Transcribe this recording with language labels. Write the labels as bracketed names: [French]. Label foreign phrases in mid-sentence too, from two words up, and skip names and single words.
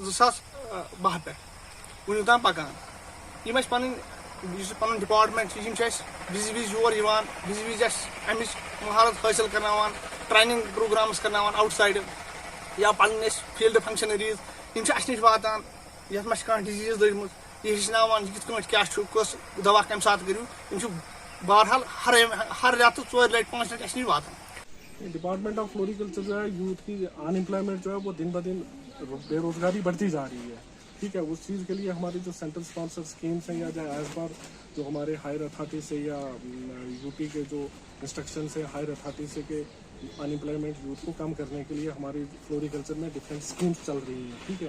[Kashmiri] 2012 پٮ۪ٹھ وُنیُک تام پکان یِم اَسہِ پنٕنۍ یُس پنُن ڈپاٹمنٹ چھِ یِم چھِ اَسہِ وِزِ یور یِوان وِزِ اَسہِ اَمِچ مہارت حٲصِل کرناوان [English] training programmes [Kashmiri] کرناوان آوُٹ سایڈٕ یا پنٕنۍ أسۍ [English] field functionaries [Kashmiri] یِم چھِ اَسہِ نِش واتان یتھ منٛز چھِ کانٛہہ ڈِزیٖز لٔجمٕژ یہِ ہیٚچھناوان یہِ کِتھ کٲٹھۍ کیاہ چھُ کُس دوا کمہِ ساتہٕ کٔرِو یِم چھِ بہرحال ہر رٮ۪تہٕ 4 لٹہِ 5 لٹہِ اَسہِ نِش واتان [Urdu] ڈپارٹمنٹ آف فلوریکلچر جو ہے یوتھ کی ان امپلائمنٹ جو ہے وہ دن بہ دن بے روزگاری بڑھتی جا رہی ہے ٹھیک ہے اس چیز کے لیے ہماری جو [English] central sponsor schemes [Urdu] ہیں یا [English] as per [Urdu] جو ہمارے [English] higher authority [Urdu] سے یا یو پی کے جو [English] instructions hain higher authority [Urdu] سے کہ [English] unemployment youth [Urdu] کو کم کرنے کے لیے ہماری فلوریکلچر میں [English] different schemes [Urdu] چل رہی ہیں ٹھیک ہے